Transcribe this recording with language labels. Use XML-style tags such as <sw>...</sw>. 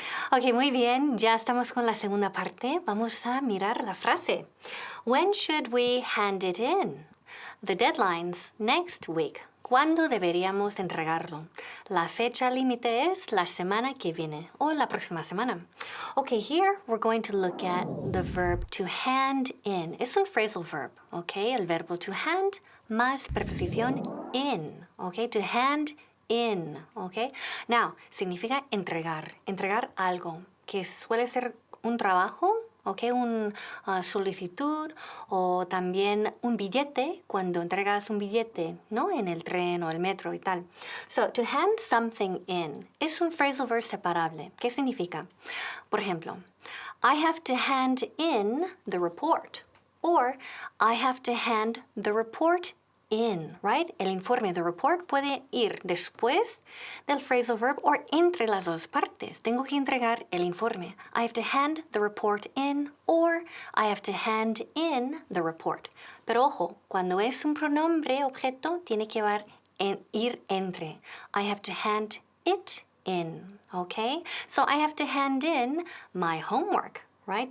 <es>Ok, muy bien, ya estamos con la segunda parte. Vamos a mirar la frase.</es> <en>When should we hand it in? The deadline's next week.</en> <es>¿Cuándo deberíamos entregarlo? La fecha límite es la semana que viene o la próxima semana.</es> <en>Okay, here we're going to look at the verb to hand in.</en> <es>Es un phrasal verb, okay? El verbo to hand más preposición in, okay? To hand in, okay? Now, significa entregar algo, que suele ser un trabajo, okay? Una solicitud o también un billete, cuando entregas un billete, ¿no? En el tren o el metro y tal.</es> <en>So, to hand something in es un phrasal verb separable.</en> <es>¿Qué significa? Por ejemplo,</es> <en>I have to hand in the report, or I have to hand the report in, right?</en> <es>El informe,</es> <en>the report,</en> <es>puede ir después del phrasal verb o entre las dos partes. Tengo que entregar el informe.</es> <en>I have to hand the report in, or I have to hand in the report.</en> <es>Pero ojo, cuando es un pronombre objeto, tiene que ir entre.</es> <en>I have to hand it in, okay? So I have to hand in my homework, right?</en>